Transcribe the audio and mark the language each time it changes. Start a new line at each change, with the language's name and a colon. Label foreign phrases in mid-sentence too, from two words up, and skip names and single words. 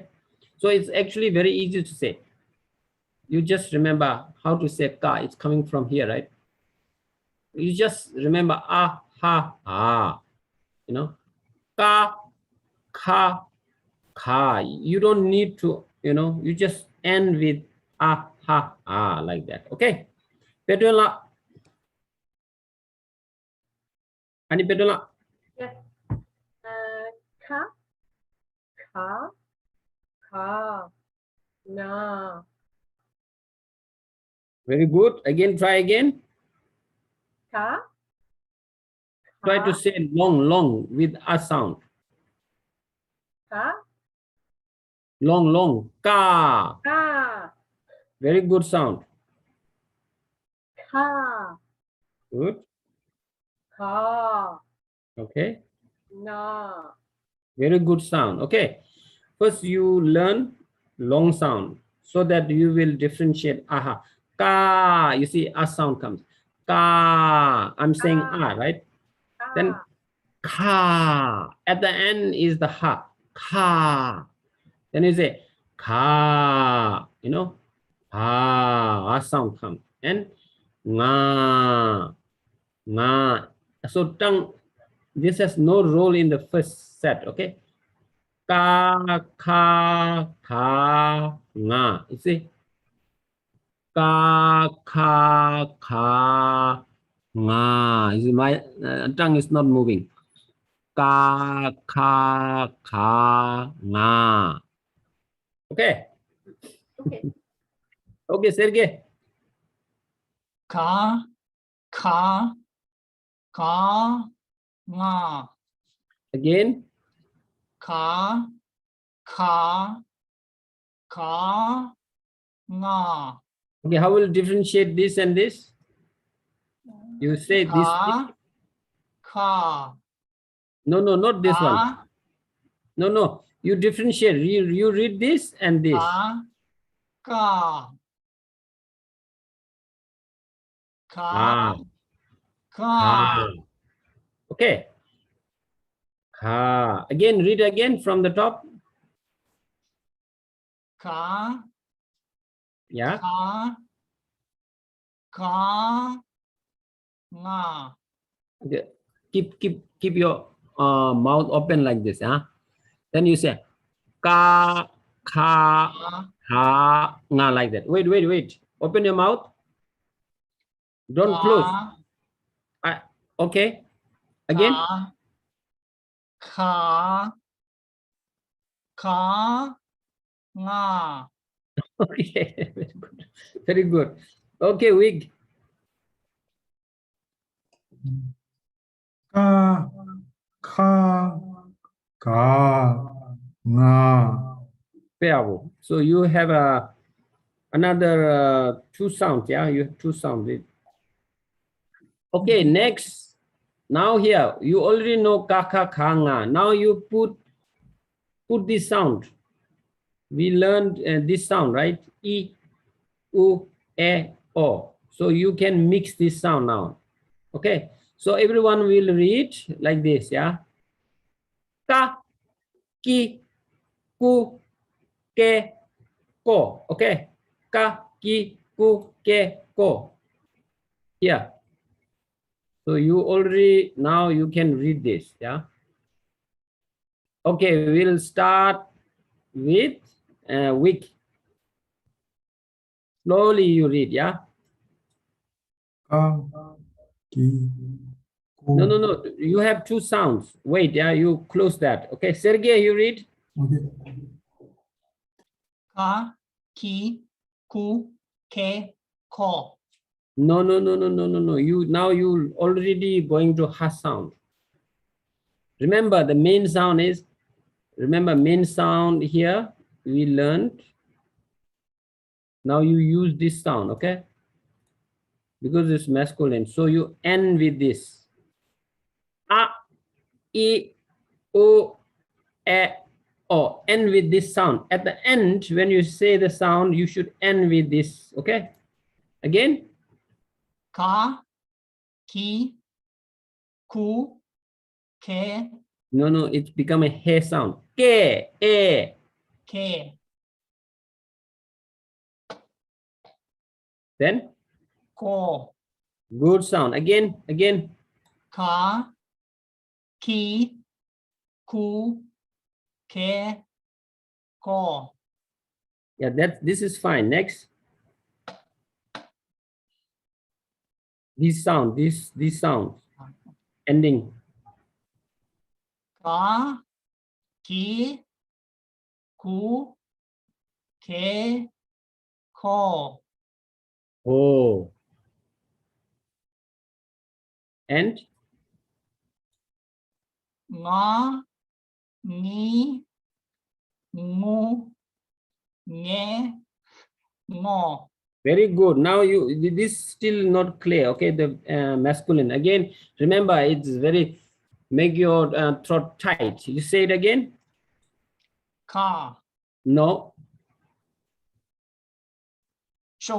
English: So it's actually very easy to say. You just remember how to say ka. It's coming from here, right? You just remember ah, ha, ah. You know, ka, ka, ka. You don't need to, you know, you just end with ah, ha, ah, like that, okay? Pedula. Ani pedula. Yes. Ka, ka, ka, na. Very good. Again, try again. Ka, Try to say long with a sound. ka, Long, ka. ka, Very good sound. ka, Good. ka, Okay. na. Very good sound. Okay. First, you learn long sound so that you will differentiate. Aha. Ka. You see, a sound comes. Ka. I'm saying Ka. right? Ka, Then ka. At the end is the ha. Ka. Then you say ka. You know, ha. A sound comes. And nga. Nga. So tongue This has no role in the first set, okay? Ka, ka, ka, nga. You see? Ka, ka, ka, nga. You see, my tongue is not moving. Ka, ka, ka, nga. Okay. Okay. Okay, Sergey. Ka, ka, ka, nga. Again. Ka, ka, ka, nga. Okay, how will you differentiate this and this? You say this. Ka, ka. No, no, not this one. Ka, No, no. You differentiate. You read this and this. ka, ka. Ka, Ah, ka. ka. Okay. Ka. Again, read again from the top. Ka, Yeah. ka, ka, nga. Okay. Keep your mouth open like this. Huh? Then you say ka, ka, Ka, ha, nga like that. Wait. Open your mouth. Don't close. Okay. Again. ka, ka, nga. Okay. Very good. Very good. Okay, Wig. Ka, ka, ka, nga. Bravo. So you have another two sounds. Yeah, you have two sounds. Okay, next. Now here you already know ka ka ka nga. Now you put this sound. We learned this sound, right? E, u, e, o. So you can mix this sound now. Okay. So everyone will read like this. Yeah. Ka, ki, ku, ke, ko. Okay. Ka, ki, ku, ke, ko. Here. So you already, now you can read this. Yeah. Okay, we'll start with week. Slowly you read, yeah? Ka, ki, ku. No. You have two sounds. Wait, yeah, you close that. Okay, Sergey, you read. Okay. Ka, ki, ku, ke, ko. No. You already going to ha sound. Remember the main sound is, main sound here we learned. Now you use this sound, okay? Because it's masculine. So you end with this. A, I, O, E, O. End with this sound. At the end, when you say the sound, you should end with this, okay? Again. Ka, ki, ku, ke, No, it's become a he sound. Ke, e. ke. Then Ko. good sound. Again. Ka, ki, ku, ke, ko. Yeah, this is fine. Next. This sound, this sound. Ending. Ka, ki, ku, ke, ko. Oh. And Nga, ni, ngu, nge, ngo. very good. Now this still not clear. Okay, the masculine. Again, remember it's very, make your throat tight. You say it again. Ka. No. Show me.